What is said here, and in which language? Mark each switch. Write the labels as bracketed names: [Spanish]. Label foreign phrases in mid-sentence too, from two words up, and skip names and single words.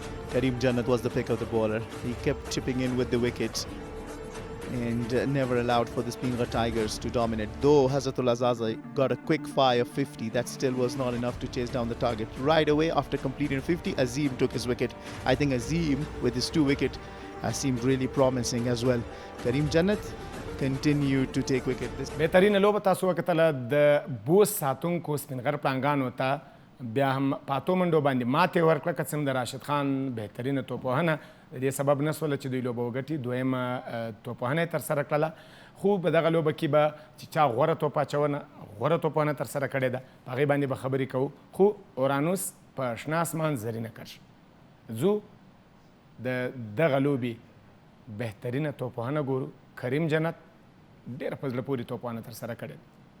[English] Karim Jannat was the pick of the bowler. He kept chipping in with the wickets and never allowed for the Spingar Tigers to dominate. Though Hazratul Azazai got a quick fire of 50, that still was not enough to chase down the target. Right away after completing 50, Azim took his wicket. I think Azim with his 2 wicket seemed really promising as well. Karim Jannat continued to take wicket. [Pashto] بهترینه لوبه تاسو وکتله د بوس ساتونکو سپینغر پړانګانو ته بیا هم په اتو منډو باندې ماتې ورکړه که څه هم د راشد خان بهترینه توپوهنه د دې سبب نه شوله چې دوی لوبه وګټي دویمه توپوهنه یې ترسره کړله خو په دغه لوبه کې به چې چا غوره توپوهنه ترسره کړې ده په هغې باندې به خبرې کوو خو اورانوس په شنه اسمان زرینه کرش زو د دغه لوبې بهترینه توپوهنه ګورو کریم جنت ډېره په زړه پورې توپوهنه ترسره کړې ده